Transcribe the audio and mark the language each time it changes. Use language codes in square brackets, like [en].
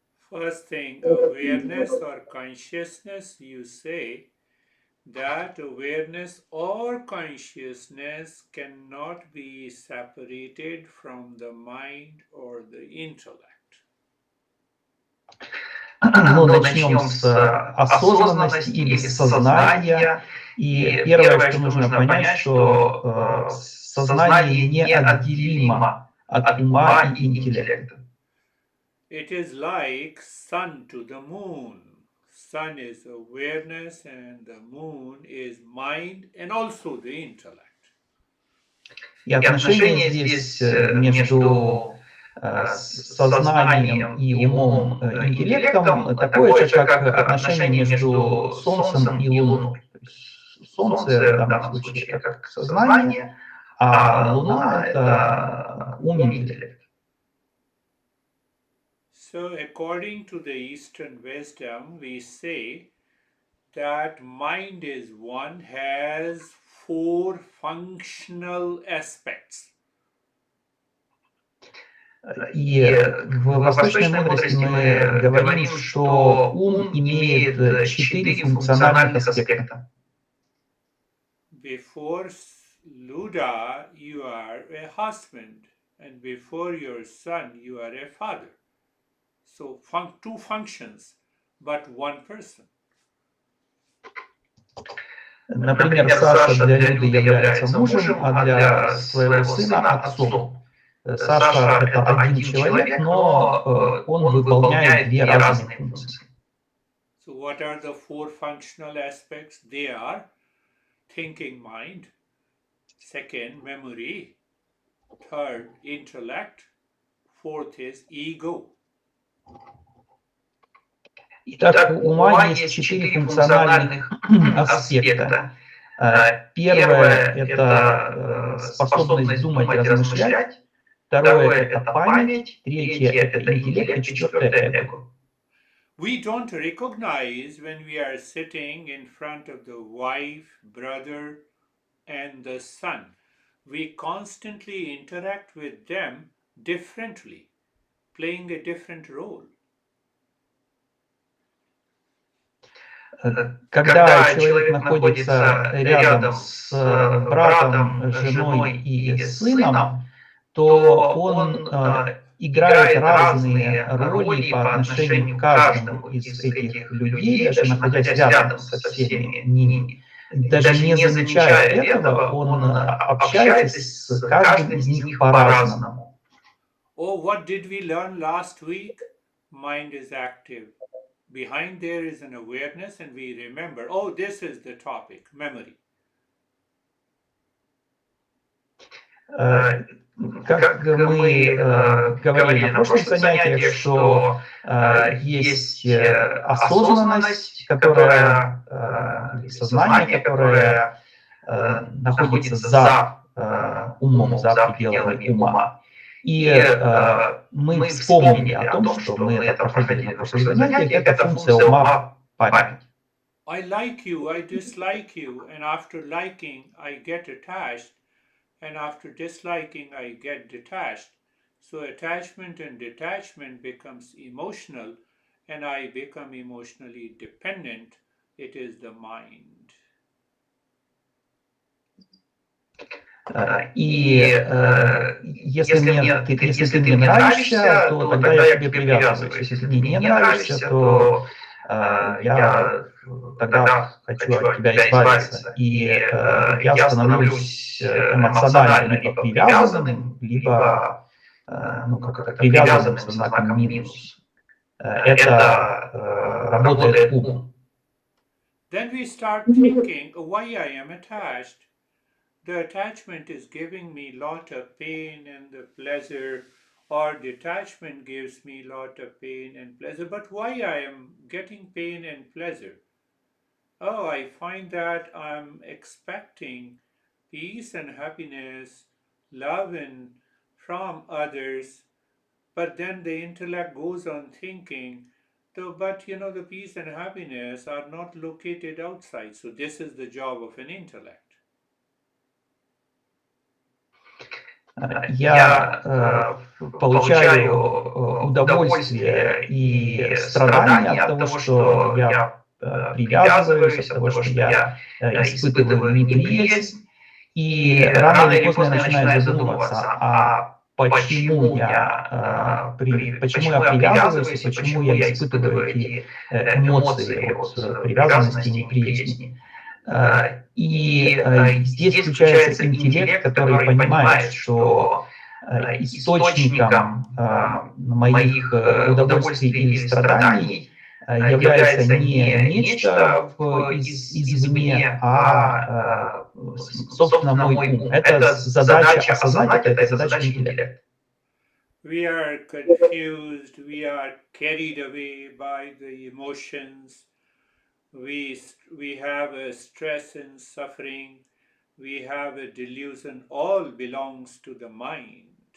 [en] First thing, awareness or consciousness, you say that awareness or consciousness cannot be separated from the mind or the intellect. [ru] Ну, начнем с осознанности или сознания. И первое, что нужно понять, что сознание неотделимо от ума и интеллекта. [en] It is like sun to the moon. Sun is awareness and the moon is mind and also the intellect. [ru] И отношение здесь между сознанием и умом, интеллектом такое же, как отношение между Солнцем и Луной. Солнце в данном случае это как сознание, а Луна это ум и интеллект. [en] So according to the Eastern wisdom, we say that mind is one, has four functional aspects. [ru] И в восточной мудрости мы говорим, что ум имеет 4 функциональных аспекта. [en] Before Luda, you are a husband, and before your son, you are a father. So two functions, but one person. [ru] Например, Саша для Люды является мужем, а для своего сына отцом. Саша это один человек, но он выполняет 2 разные функции. [en] So what are the 4 functional aspects? They are thinking mind, second memory, third intellect, fourth is ego. [ru] Итак, у ума есть 4 функциональных аспекта. Первое – это способность думать и размышлять. Второе – это память. Третье – это интеллект. И четвертое – эго. [en] We don't recognize when we are sitting in front of the wife, brother, and the son. We constantly interact with them differently, playing a different role. [ru] Когда человек находится рядом с братом, женой и сыном, то он играет разные роли по отношению к каждому из этих людей, даже находясь рядом со всеми ними. Даже не замечая этого, он общается с каждым из них по-разному. [en] Oh, what did we learn last week? Mind is active. Behind there is an awareness, and we remember, oh, this is the topic, memory. [ru] Как мы говорили на прошлых занятиях, что есть осознанность, которая, или сознание, которое находится за умом, за пределами ума. И мы вспомнили о том, что мы это проходили на прошлых занятиях, это функция ума память. [en] I like you, I dislike you, and after liking, I get attached, and after disliking, I get detached. So attachment and detachment becomes emotional, and I become emotionally dependent. It is the mind. [ru] И если ты мне нравишься, то тогда я к тебе привязываюсь. Если ты мне не нравишься, то я тогда хочу от тебя избавиться. И я становлюсь эмоционально либо привязанным, либо привязанным со знаком минус. Это работает ум. [en] Then we start thinking, why I am attached. The attachment is giving me lot of pain and the pleasure, or detachment gives me lot of pain and pleasure. But why I am getting pain and pleasure? Oh, I find that I'm expecting peace and happiness, love and from others, but then the intellect goes on thinking, but the peace and happiness are not located outside. So this is the job of an intellect. [ru] Я получаю удовольствие и страдания от того, что я привязываюсь, от того, что я испытываю неприязнь, и рано или поздно я начинаю задумываться, а почему я привязываюсь, и почему я испытываю эти эмоции от привязанности и неприязни. И здесь включается интеллект, который понимает, что источником моих удовольствий или страданий является не нечто извне, а собственно мой ум. Это задача осознать, это задача интеллекта. [en] We are confused, we are carried away by the emotions. We have a stress and suffering, we have a delusion, all belongs to the mind.